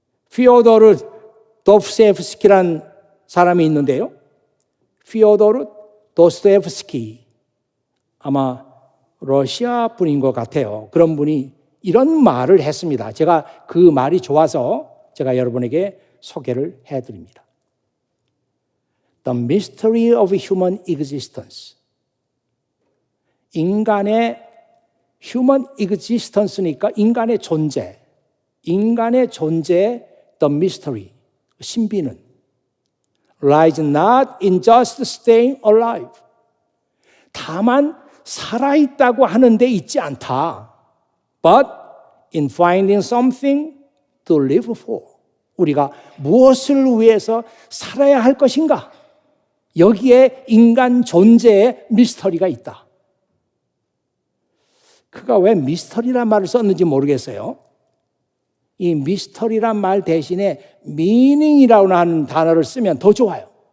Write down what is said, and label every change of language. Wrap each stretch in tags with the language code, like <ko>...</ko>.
<ko>피오도르 도스토옙스키라는 사람이 있는데요. 피오도르 도스토옙스키, 아마 러시아 분인 것 같아요. 그런 분이 이런 말을 했습니다. 제가 그 말이 좋아서 제가 여러분에게 소개를 해드립니다.</ko> <en>The mystery of human existence.</en> <ko>인간의</ko> <en>human existence</en> <ko>니까 인간의 존재. 인간의 존재의</ko> <en>the mystery,</en> <ko>신비는</ko> <en>lies not in just staying alive.</en> <ko>다만 살아있다고 하는 데 있지 않다.</ko> <en>But in finding something to live for.</en> <ko>우리가 무엇을 위해서 살아야 할 것인가? 여기에 인간 존재의 미스터리가 있다. 그가 왜 미스터리란 말을 썼는지 모르겠어요. 이 미스터리란 말 대신에 미닝이라고 하는 단어를 쓰면 더 좋아요.</ko>